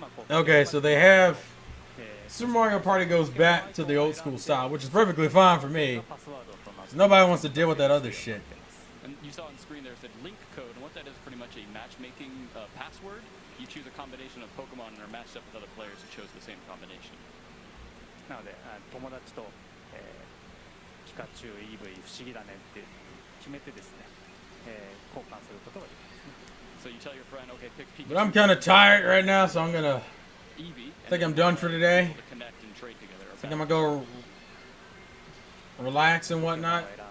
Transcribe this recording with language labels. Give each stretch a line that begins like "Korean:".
English: Okay, so they have Super Mario Party goes back to the old school style, which is perfectly fine for me. So nobody wants to deal with that other shit. And you saw on screen there it said link code, and what that is pretty much a matchmaking password. You choose a combination of Pokemon and are matched up with other players who chose the same combination.
Japanese: なので、友達と、ピカチュウ、EV、不思議だねって決めてですね、交換することができますね。
English: So you tell your friend, okay, pick Pikachu. But I'm kind of tired right now, so I'm gonna. I think I'm done for today. I think I'm gonna go relax and whatnot.